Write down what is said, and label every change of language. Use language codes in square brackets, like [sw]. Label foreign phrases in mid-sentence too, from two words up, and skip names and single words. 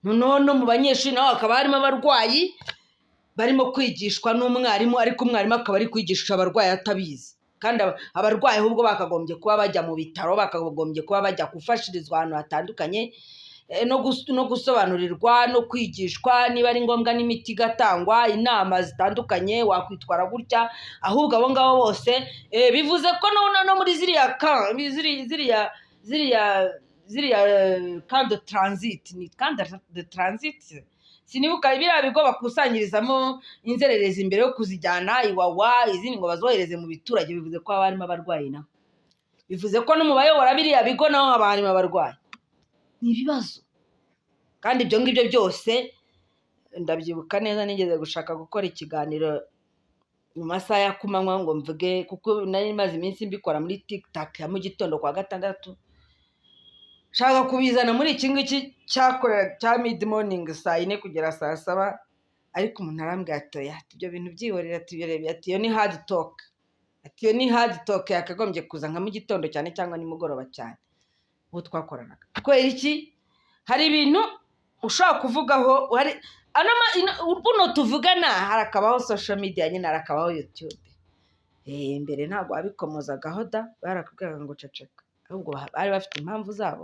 [rw] noneho no mu banyeshuri naho hakaba harimo abarwayi barimo kwigishwa n'umwarimu, ariko umwarimu akaba ari kwigisha abarwayi atabizi, kandi abarwayi ahubwo bakagombye kuba bajya mu bitaro, bakagombye kuba bajya gufashirizwa ahantu hatandukanye, no gusobanurirwa no kwigishwa niba ari ngombwa n'imiti igatangwa, inama zitandukanye wakwitwara gutya. Ahubwo abo ngabo bose bivuze ko no muri ziriya [fr] camp de transit, [rw] ni [fr] camp de transit, [rw] sinibuka biriya bigo bakusanyirizamo inzererezi imbere yo kuzijyana Iwawa, izindi ngo bazohereze mu biturage. Bivuze ko haba harimo abarwayi naho, bivuze ko no mu bayobora biriya bigo naho haba harimo abarwayi. Ni ibibazo, kandi ibyo ngibyo byose ndabyibuka neza. Nigeze gushaka gukora ikiganiro mu masaha ya kumanywa ngo mvuge, kuko nari maze iminsi mbikora muri TikTok ya mu gitondo kwa gatandatu, shaka kubizana muri iki ngiki cya [en] mid morning [rw] saa 4 kugera saa 7, ariko umuntu arambwira ati ibyo bintu byihorera, ati iyo ni [en] hard talk, [rw] ati iyo ni [en] hard talk [rw] yakagombye kuza nka mu gitondo cyane cyangwa nimugoroba cyane uwo twakoranaga. Kubera iki? Hari ibintu ushobora kuvugaho, buno tuvugana, harakabaho [en] social media [rw] nyine, harakabaho YouTube. Mbere ntabwo wabikomozagaho da, barakubwiraga ngo ceceka, ahubwo bari bafite impamvu zabo.